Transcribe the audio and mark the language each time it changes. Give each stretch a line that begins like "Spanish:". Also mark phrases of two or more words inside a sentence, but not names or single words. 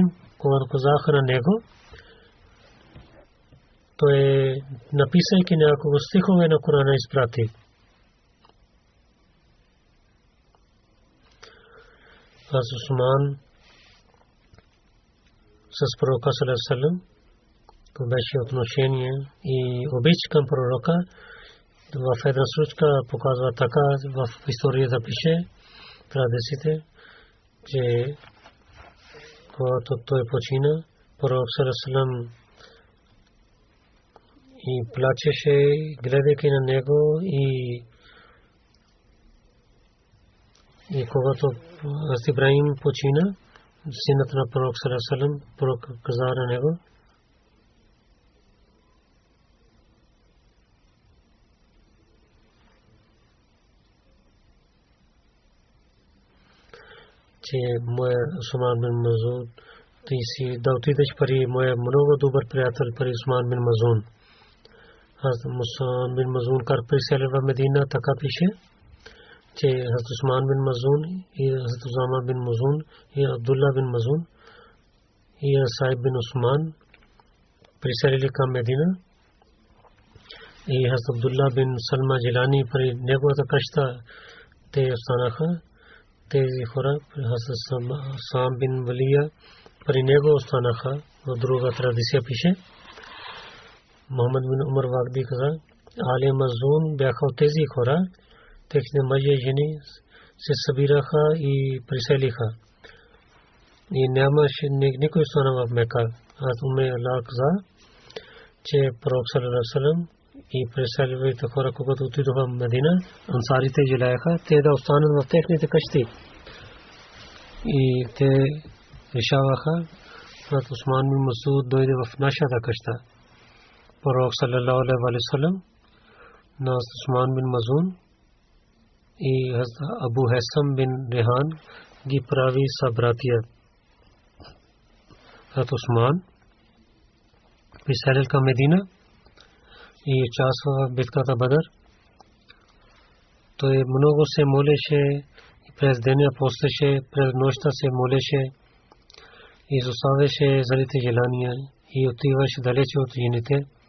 Bulgarian: Когато казаха на него, той написайки няколко стихове на Корана изпрати. Аз Усман с пророка
Arabic: صلى الله عليه وسلم,
Bulgarian: то беше отношение и обич към пророка. В една случка показва така, в историята пише, традициите, че когато той почина, пророк
Arabic: صلى الله عليه وسلم
Bulgarian: и плачеше, гледайки на него и когато Ибрахим почина, синът на пророк
Arabic: صلى الله عليه وسلم,
Bulgarian: пророк каза на него, че моя Усман бин Мазун, ти си да отидеш при моя много добър приятел при Усман бин Мазун. Аз Усман бин Мазун кар присели в Медина, така пише, че Усман бин Мазун и Усама бин Мазун и Абдулла бин Мазун и Саиб бин Усман приселили към Медина. И Абдулла бин Салма Жилани при неговата къща те останаха. Тези хора, Сам бин Валия, при него останаха. В друга традиция пише. Мохамед бин Умар Вагди каза, Али Мазун бяха от тези хора, техните мъже и жени се събираха и приселиха. И нямаше никой остана в Мека. Аз Уме Аллах каза, че пророк
Arabic: صلى الله عليه وسلم
Bulgarian: и преселвайте хора, когато отидоха в Медина, ансарите желаяха те да останат в техните къщи. И те решаваха, когато Усман бин Масуд дойде в нашата къща. Пророк
Arabic: صلى الله عليه وسلم
Bulgarian: на Усман бин Мазун и Абу Хасам бин Рехан ги прави събратия. Усман приселил към Медина и участва в битката Бадър. Той много се молеше, през деня постеше, през нощта се молеше, изоставяше залите желания и отиваше далече от жените.